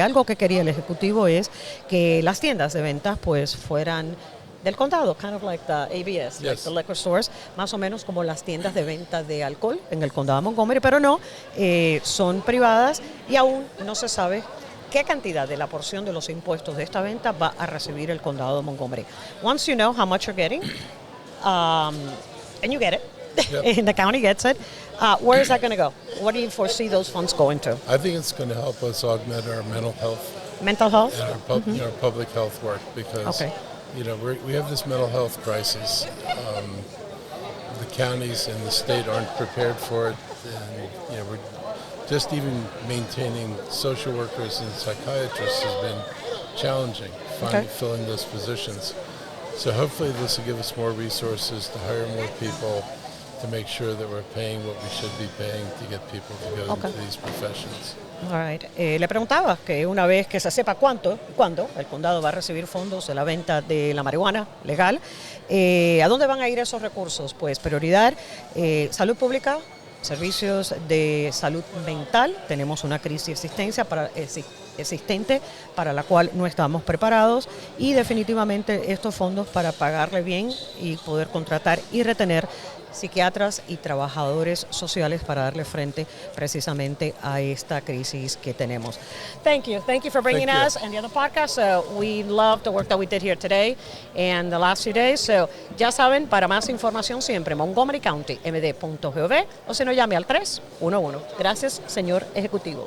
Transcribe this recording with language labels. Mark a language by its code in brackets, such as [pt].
[es] Algo que quería el Ejecutivo es que las tiendas de ventas pues fueran del condado, [en] kind of like the ABS, like Yes. the liquor stores, [es] más o menos como las tiendas de venta de alcohol en el condado de Montgomery, pero no, son privadas y aún no se sabe qué cantidad de la porción de los impuestos de esta venta va a recibir el condado de Montgomery. [en] Once you know how much you're getting, and you get it, Yep. and the county gets it, where is that going to go? What do you foresee those funds going to? I think it's going to help us augment our mental health Mental health? and our public health work because Okay. we have this mental health crisis. The counties and the state aren't prepared for it, and we're just even maintaining social workers and psychiatrists has been challenging. Filling those positions. So hopefully this will give us more resources to hire more people, to make sure that we're paying what we should be paying to get people to go Okay. into these professions. All right. [es] Le preguntaba que una vez que se sepa cuándo el condado va a recibir fondos de la venta de la marihuana legal, ¿a dónde van a ir esos recursos? Pues prioridad, salud pública, servicios de salud mental. Tenemos una crisis existente para la cual no estamos preparados, y definitivamente estos fondos para pagarle bien y poder contratar y retener psiquiatras y trabajadores sociales para darle frente precisamente a esta crisis que tenemos. [en] Thank you for bringing us and the other podcast. So we love the work that we did here today and the last few days. [es] So ya saben, para más información siempre Montgomery County md.gov o si no, llame al 311. Gracias, señor ejecutivo.